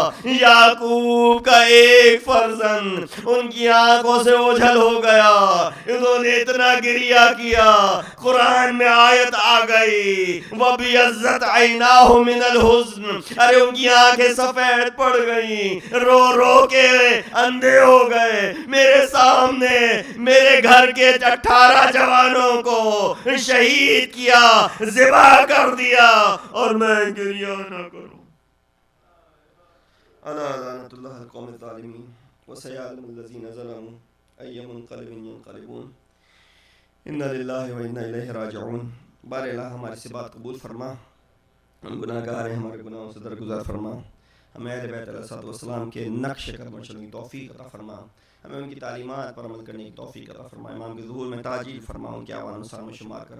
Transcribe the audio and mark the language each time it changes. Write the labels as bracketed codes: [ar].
[ur] یعقوب کا ایک فرزند ان کی آنکھوں سے اوجھل ہو گیا, انہوں نے اتنا گریہ کیا, قرآن میں آیت آ گئی [ar] وَبِيَضَّتْ عَيْنَاهُ مِنَ الْحُزْنِ, [ur] ارے ان کی آنکھیں سفید پڑ گئیں, رو رو کے اندھے ہو گئے. میرے سامنے میرے گھر کے 18 جوانوں کو شہید کیا, ذبح کر دیا, اور میں گریہ نہ کروں. [ar] الا لعنۃ اللہ القوم الظالمین وسيعلم الذين ظلموا اي منقلب ينقلبون انا للہ وانا الیہ راجعون. [ur] بار الہ ہماری سے بات قبول فرما, ہم گناہ گار ہیں, ہمارے گناہوں سے درگزر فرما. ہمیں اہل بیت علیہ الصلوۃ والسلام کے نقش قدم چلنے کی توفیق عطا فرما. ہمیں ان کی تعلیمات پر عمل کرنے کی توفیق عطا فرما. امام کے ظہور میں تعجیل فرما, ان کے اعوان نثار میں شمار کر.